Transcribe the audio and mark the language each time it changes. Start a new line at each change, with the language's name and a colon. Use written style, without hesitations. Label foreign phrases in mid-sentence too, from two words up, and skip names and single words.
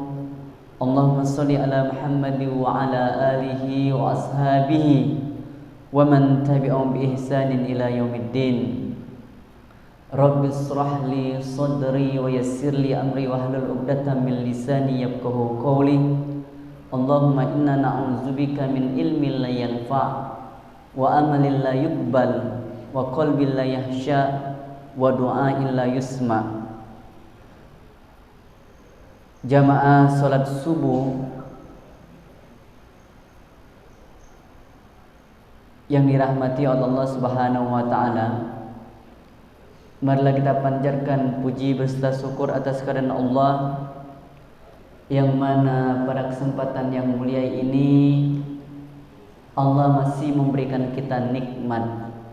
Arabic: اللهم صل على محمد وعلى آله وأصحابه ومن تبعهم بإحسان إلى يوم الدين. رب اشرح لي صدري ويسر لي أمري واحلل عقدة من لساني يفقهوا قولي. اللهم إنا نعوذ بك من علم لا ينفع وعمل لا يقبل وقلب لا يخشع ودعاء لا يسمع.
Indonesian: Jamaah salat subuh yang dirahmati oleh Allah
Arabic: سبحانه وتعالى,
Indonesian: marilah kita panjatkan puji beserta syukur atas kehadiran Allah yang mana pada kesempatan yang mulia ini Allah masih memberikan kita nikmat